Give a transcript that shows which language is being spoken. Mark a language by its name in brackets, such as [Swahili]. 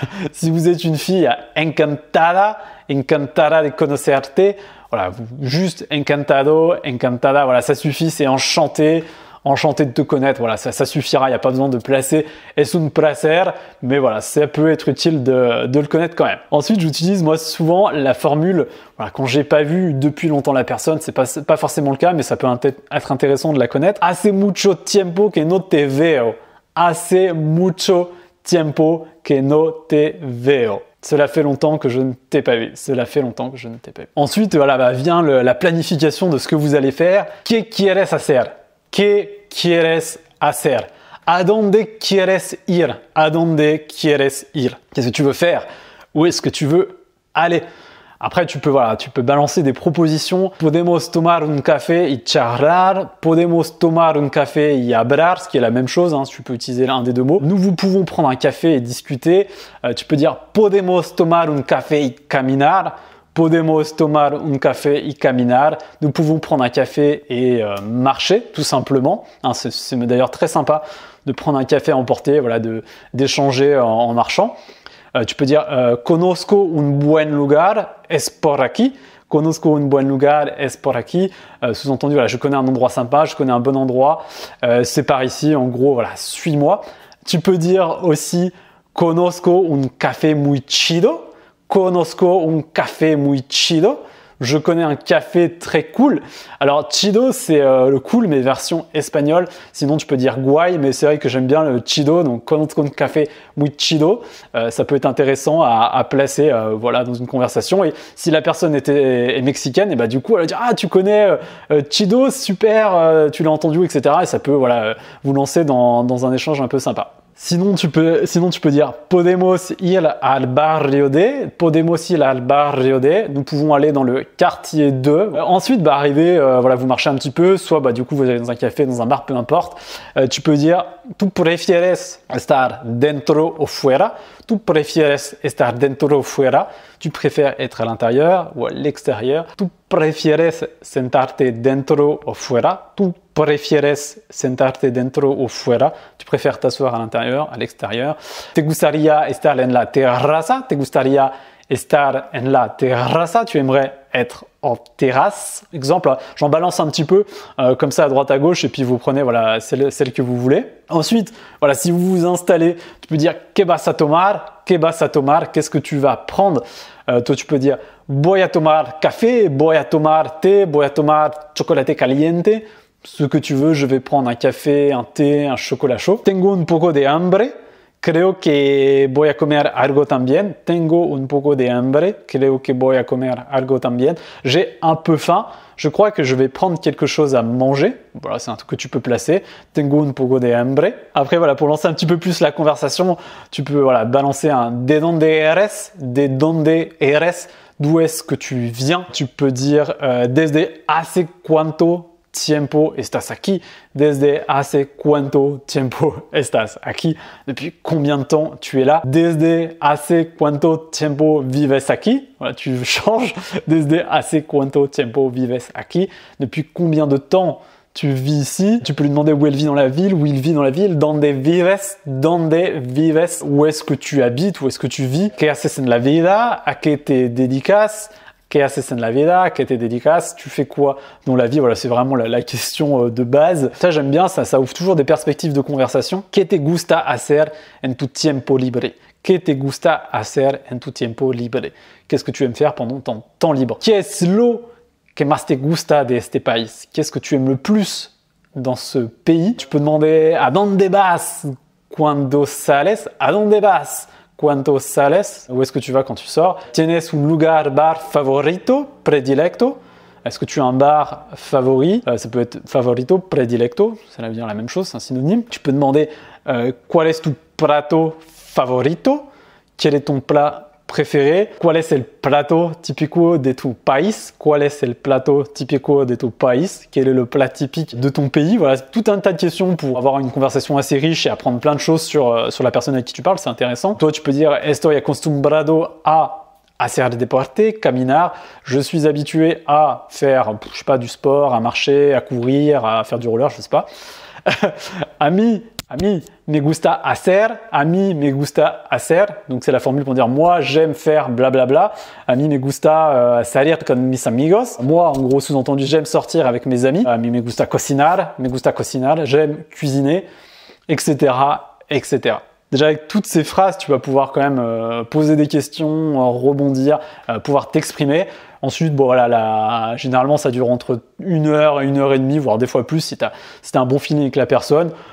[French] Si vous êtes une fille, [Spanish] encantada, encantada de conocerte. [French] Voilà, juste [Spanish] encantado, encantada, [French] voilà, ça suffit, c'est enchanté. enchanté de te connaître, voilà, ça suffira, il n'y a pas besoin de placer [Spanish] es un placer, [French] mais voilà, ça peut être utile de le connaître quand même. Ensuite, j'utilise moi souvent la formule, voilà, quand j'ai pas vu depuis longtemps la personne, c'est pas forcément le cas, mais ça peut être intéressant de la connaître. [Spanish] Hace mucho tiempo que no te veo. Hace mucho tiempo que no te veo. [French] Cela fait longtemps que je ne t'ai pas vu. Cela fait longtemps que je ne t'ai pas vu. Ensuite, voilà, vient la planification de ce que vous allez faire. [Spanish] ¿Qué quieres hacer? ¿Qué quieres hacer? ¿A dónde quieres ir? ¿A dónde quieres ir? [French] Qu'est-ce que tu veux faire? Où est-ce que tu veux aller? Après, tu peux balancer des propositions. [Spanish] Podemos tomar un café y charlar. Podemos tomar un café y hablar, [French] ce qui est la même chose. Hein, tu peux utiliser l'un des deux mots. Nous pouvons prendre un café et discuter. Tu peux dire [Spanish] podemos tomar un café y caminar. Podemos tomar un café y caminar. [French] Nous pouvons prendre un café et marcher, tout simplement. Hein, c'est d'ailleurs très sympa de prendre un café à emporter, voilà, d'échanger en marchant. Tu peux dire [Spanish] conozco un buen lugar, es por aquí. Conozco un buen lugar, es por aquí. [French] Sous-entendu, voilà, je connais un endroit sympa, je connais un bon endroit, c'est par ici. En gros, voilà, suis-moi. Tu peux dire aussi [Spanish] conozco un café muy chido. Conozco un café muy chido. [French] Je connais un café très cool. Alors, chido, c'est le cool, mais version espagnole. Sinon, tu peux dire guay, mais c'est vrai que j'aime bien le chido. [Spanish] Donc, conozco un café muy chido. [French] Ça peut être intéressant à placer voilà, dans une conversation. Et si la personne est mexicaine, et bah, du coup, elle va dire « Ah, tu connais chido, super, tu l'as entendu, etc. » Et ça peut voilà, vous lancer dans un échange un peu sympa. Sinon, tu peux dire [Spanish] podemos ir al barrio de. Podemos ir al barrio de. [French] Nous pouvons aller dans le quartier de. Ensuite, arriver, voilà, vous marchez un petit peu, soit du coup vous allez dans un café, dans un bar, peu importe. Tu peux dire [Spanish] tu prefieres estar dentro o fuera. Tu prefieres estar dentro o fuera. [French] Tu préfères être à l'intérieur ou à l'extérieur. [Spanish] Tu prefieres sentarte dentro o fuera. [French] Tu prefieres sentarte dentro o fuera. Tu préfères t'asseoir à l'intérieur, à l'extérieur. [Spanish] Te gustaría estar en la terraza. Te gustaría estar en la terraza. [French] Tu aimerais être en terrasse. Exemple, j'en balance un petit peu comme ça à droite à gauche et puis vous prenez voilà, celle que vous voulez. Ensuite, voilà, si vous vous installez, tu peux dire [Spanish] que vas a tomar? [French] Que vas a tomar? Qu'est-ce que tu vas prendre? Toi, tu peux dire [Spanish] voy a tomar café, voy a tomar té, voy a tomar chocolate caliente. [French] Ce que tu veux, je vais prendre un café, un thé, un chocolat chaud. [Spanish] Tengo un poco de hambre. Creo que voy a comer algo también. Tengo un poco de hambre. Creo que voy a comer algo también. [French] J'ai un peu faim. Je crois que je vais prendre quelque chose à manger. Voilà, c'est un truc que tu peux placer. [Spanish] Tengo un poco de hambre. [French] Après, voilà, pour lancer un petit peu plus la conversation, tu peux voilà, balancer un [Spanish] de donde eres, de donde eres. [French] D'où est-ce que tu viens? Tu peux dire [Spanish] desde hace cuánto tiempo estás aquí? Desde hace cuánto tiempo estás aquí? [French] Depuis combien de temps tu es là? [Spanish] Desde hace cuánto tiempo vives aquí? [French] Voilà, tu changes. [Spanish] Desde hace cuánto tiempo vives aquí? [French] Depuis combien de temps tu vis ici? Tu peux lui demander où elle vit dans la ville, où il vit dans la ville. [Spanish] Donde vives? Donde vives? [French] Où est-ce que tu habites? Où est-ce que tu vis? [Spanish] ¿Qué haces en la vida? ¿A qué te dedicas? ¿Qué haces en la vida? ¿Qué te dedicas? [French] Tu fais quoi dans la vie? Voilà, c'est vraiment la question de base. Ça, j'aime bien, ça ouvre toujours des perspectives de conversation. [Spanish] ¿Qué te gusta hacer en tu tiempo libre? ¿Qué te gusta hacer en tu tiempo libre? [French] Qu'est-ce que tu aimes faire pendant ton temps libre? [Spanish] ¿Qué es lo que más te gusta de este país? [French] Qu'est-ce que tu aimes le plus dans ce pays? Tu peux demander [Spanish] ¿A dónde vas cuando sales? ¿A dónde vas? Cuando sales? [French] Où est-ce que tu vas quand tu sors? [Spanish] Tienes un lugar bar favorito, predilecto? [French] Est-ce que tu as un bar favori? Ça peut être favorito, predilecto, ça veut dire la même chose, c'est un synonyme. Tu peux demander [Spanish] ¿Cuál es tu plato favorito? [French] Quel est ton plat préféré? [Spanish] ¿Cuál es el plato típico de tu país? ¿Cuál es el plato típico de tu país? [French] Quel est le plat typique de ton pays? Voilà, tout un tas de questions pour avoir une conversation assez riche et apprendre plein de choses sur la personne avec qui tu parles, c'est intéressant. Toi, tu peux dire [Spanish] Estoy acostumbrado a hacer deporte, caminar. [French] Je suis habitué à faire, je sais pas, du sport, à marcher, à courir, à faire du roller, je sais pas. [Spanish] A mí A mí me gusta hacer, a mí me gusta hacer. [French] Donc c'est la formule pour dire moi j'aime faire blablabla. [Spanish] A mí me gusta salir con mis amigos. [French] Moi, en gros, sous-entendu, j'aime sortir avec mes amis. [Spanish] A mí me gusta cocinar, [French] j'aime cuisiner, etc., etc. Déjà avec toutes ces phrases, tu vas pouvoir quand même poser des questions, rebondir, pouvoir t'exprimer. Ensuite, bon voilà, généralement ça dure entre 1 heure et 1 heure et demie, voire des fois plus si t'as un bon feeling avec la personne.